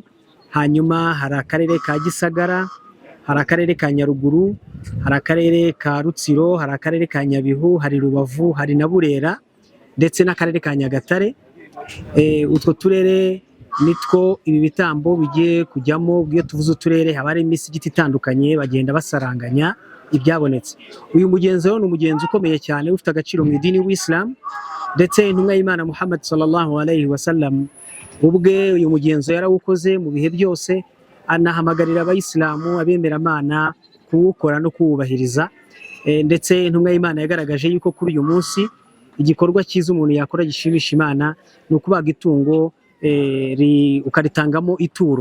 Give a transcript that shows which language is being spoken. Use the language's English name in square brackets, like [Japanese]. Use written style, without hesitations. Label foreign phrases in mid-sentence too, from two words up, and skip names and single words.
[Kinyarwanda] Hanyuma hari akarere ka Gisagara, hari akarere ka Nyaruguru, hari akarere ka Rutsiro, hari akarere ka Nyabihu, hari Rubavu, hari na Burera ndetse n'akarere ka Nyagatare. Utwo turere nitwo ibi bitambo bigiye kujyamo. Bwiyo tuvuze uturere haba hari imisigiti itandukanye bagenda basaranganya ibyabonetse. Uyu mugenzo ni umugenzo ukomeye cyane ufite agaciro mu idini w'Islam, ndetse intumwa y'Imana Muhammad [Arabic] صلى الله عليه وسلم [Kinyarwanda] ubwe uyu mugenzo yarawukoze mu bihe byose, anahamagarira Abayisilamu abemeramana kuwukora no kuwubahiriza. Ndetse intumwa y'Imana yagaragaje yuko kuri uyu munsi igikorwa cyiza umuntu yakora gishimisha Imana ni ukubaga itungo ukaritangamo ituro.